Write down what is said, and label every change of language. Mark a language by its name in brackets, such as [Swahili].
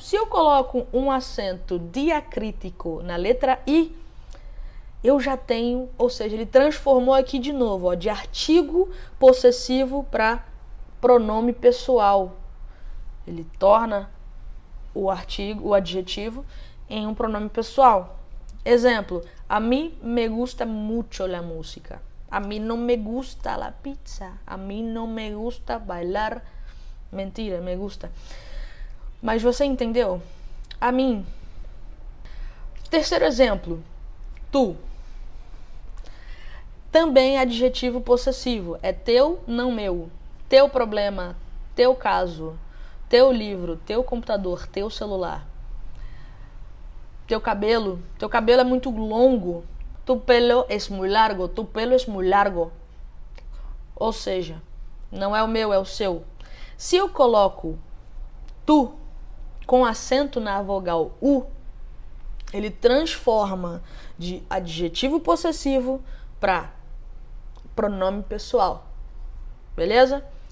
[Portuguese] Se eu coloco um acento diacrítico na letra I, eu já tenho, ou seja, ele transformou aqui de novo, ó, de artigo possessivo para pronome pessoal. Ele torna o adjetivo, em um pronome pessoal. [Spanish] Exemplo, a mí me gusta mucho la música. A mí no me gusta la pizza. A mí no me gusta bailar. Mentira, me gusta. [Portuguese] Mas você entendeu? A mim. Terceiro exemplo, tu. Também adjetivo possessivo. É teu, não meu. Teu problema, teu caso, teu livro, teu computador, teu celular. Teu cabelo é muito longo. [Spanish] Tu pelo es muy largo, tu pelo es muy largo. [Portuguese] Ou seja, não é o meu, é o seu. Se eu coloco tu com acento na vogal U, ele transforma de adjetivo possessivo para pronome pessoal. Beleza?